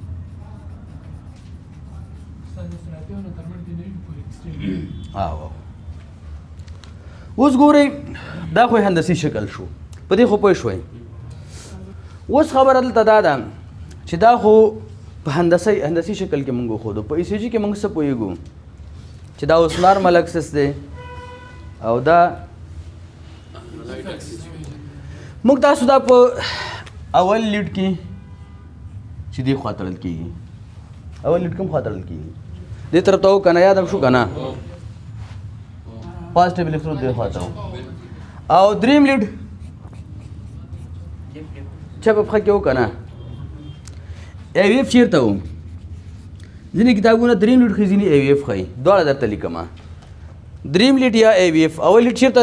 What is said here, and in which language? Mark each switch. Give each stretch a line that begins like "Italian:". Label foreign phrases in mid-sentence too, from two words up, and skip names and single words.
Pashto: اوس ګورئ دا خو هندسي شکل شو په دې خو پوه شوئ اوس خبره دلته دا ده چې دا خو په هندسي شکل کې موږ وښودو په ECG کې موږ څه پوهېږو چې دا اوس
English: normal axis
Pashto: دی او دا موږ تاسو دا په اول لیډ کې چې دی خوا تړل کېږي اول لیډ کوم خوا تړل کېږي دې طرف ته و که نه یادم شو که نه
English: positive electrode
Pashto: دې خوا ته و او دریم لیډ چپه پښه کې و که نه ای وی اف چېرته و ځینې کتابونه دریم لیډ ښایي ځینې ای وی اف ښایي دواړه درته لیکمه دریم لیډ یا ای وی اف اول لیډ چېرته